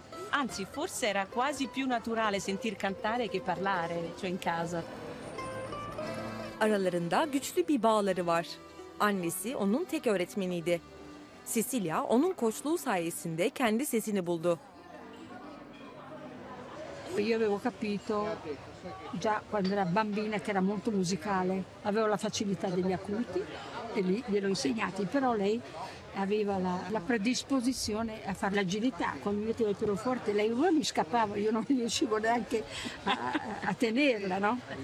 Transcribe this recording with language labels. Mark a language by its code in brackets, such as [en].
[it] Anzi, forse era quasi più naturale sentir cantare che parlare, cioè in casa. [tr] Aralarında güçlü bir bağları var. Annesi onun tek öğretmeniydi. Cecilia onun koçluğu sayesinde kendi sesini buldu. [it] Io avevo capito già quando era bambina che era molto musicale, avevo la facilità degli acuti e lì gliel'ho insegnati, però lei aveva la predisposizione a fare l'agilità. Quando mi mettevo il pianoforte lei mi scappava, io non riuscivo neanche a tenerla, no?